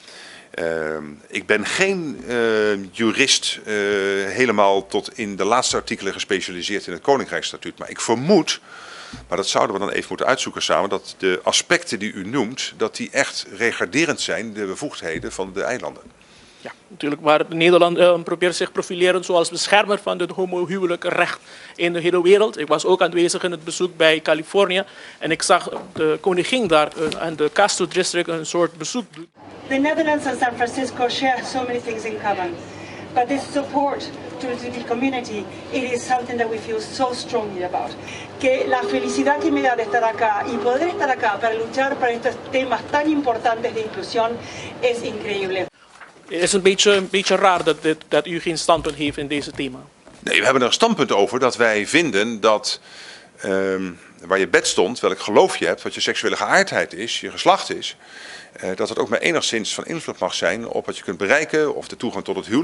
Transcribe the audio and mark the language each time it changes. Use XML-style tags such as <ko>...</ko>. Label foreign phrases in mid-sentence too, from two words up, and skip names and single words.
<nl>Ik ben geen jurist helemaal tot in de laatste artikelen gespecialiseerd in het Koninkrijksstatuut, maar ik vermoed, maar dat zouden we dan even moeten uitzoeken samen, dat de aspecten die u noemt, dat die echt regarderend zijn de bevoegdheden van de eilanden. Ja, natuurlijk, maar Nederland probeert zich profileren zoals beschermer van het homohuwelijkrecht in de hele wereld. Ik was ook aanwezig in het bezoek bij Californië en ik zag de koningin daar aan de Castro District een soort bezoek doen.</nl> <en>The Netherlands and San Francisco share so many things in common, but this support to the community, it is something that we feel so strongly about.</en> <es>Que la felicidad que me da de estar acá y poder estar acá para luchar para estos temas tan importantes de inclusión es increíble.</es> <nl>Het is een beetje raar dat u geen standpunt heeft in deze thema. Nee, we hebben er een standpunt over dat wij vinden dat waar je bed stond, welk geloof je hebt, wat je seksuele geaardheid is, je geslacht is, dat het ook maar enigszins van invloed mag zijn op wat je kunt bereiken of de toegang tot het huwelijk.</nl>